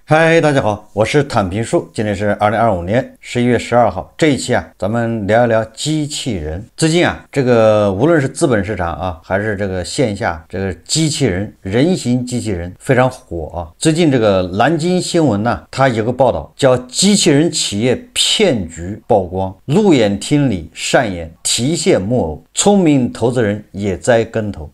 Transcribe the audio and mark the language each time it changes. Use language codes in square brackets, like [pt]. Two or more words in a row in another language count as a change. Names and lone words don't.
[zh] 嗨，大家好，我是躺平树，今天是2025年11月12号。这一期咱们聊一聊机器人。最近这个无論是資本市場還是這個線下這個機器人，人形機器人非常火最近這個南京新聞呢，它有個報道叫機器人企業騙局曝光，路演廳裡上演提線木偶，聰明投資人也栽跟頭。